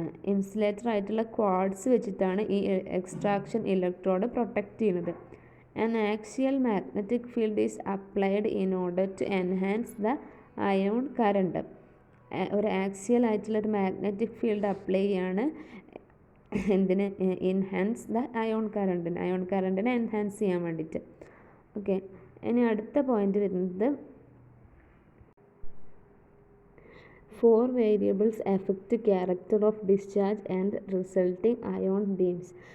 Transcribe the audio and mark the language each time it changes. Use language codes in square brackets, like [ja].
[ml] Insulator ആയിട്ടുള്ള quartz വെച്ചിട്ടാണ് ഈ എക്സ്ട്രാക്ഷൻ ഇലക്ട്രോഡ് പ്രൊട്ടക്റ്റ് ചെയ്യുന്നത്. [en] An axial magnetic field is applied in order to enhance the ion current. [ml] ഒരു axial ആയിട്ടുള്ള ഒരു മാഗ്നറ്റിക് ഫീൽഡ് അപ്ലൈ ചെയ്യാണ് എന്തിന് [en] enhance the ion കറണ്ടിനെ [ml] എൻഹാൻസ് ചെയ്യാൻ വേണ്ടിയിട്ട്. [en] okay, [ml] ഇനി അടുത്ത പോയിന്റ് വരുന്നത് [en] 4 variables effect character of discharge and resulting ion beams.